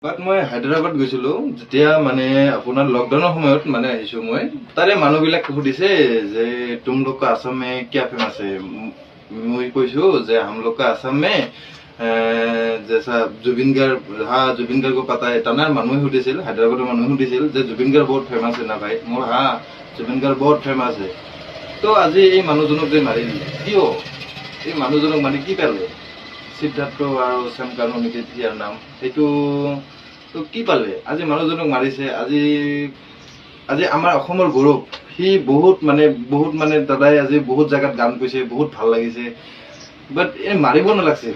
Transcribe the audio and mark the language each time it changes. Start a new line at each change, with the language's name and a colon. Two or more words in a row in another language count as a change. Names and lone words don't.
Assamese: বাট মই হায়দৰাবাদ গৈছিলো যেতিয়া মানে আপোনাৰ লকডাউনৰ সময়ত মানে আহিছো মই তাৰে মানুহবিলাক সুধিছে যে
Hindi: तुम लोग का असम में क्या फेमस है मैं
Assamese: কৈছো যে
Hindi: हम लोग का असम में जैसा जुबिन गार्ग हाँ जुबिन गार्ग को पता है तनार
Assamese: মানুহে সুধিছিল হায়দৰাবাদৰ মানুহে সুধিছিল যে
Hindi: जुबिन गार्ग बहुत फेमस है ना भाई मोर हाँ जुबिन गार्ग बहुत फेमस है तो
Assamese: আজি এই মানুহজনক যে মাৰি দিলে কিয় এই মানুহজনক মানে কি পালে সিদ্ধাৰ্থ আৰু শ্যাম কানু নেকি ইয়াৰ নাম এইটো তো কি পালে আজি মানুহজনক মাৰিছে আজি আজি আমাৰ অসমৰ গৌৰৱ সি বহুত মানে দাদাই আজি বহুত জায়গাত গান কৈছে বহুত ভাল লাগিছে বাট এই মাৰিব নালাগিছিল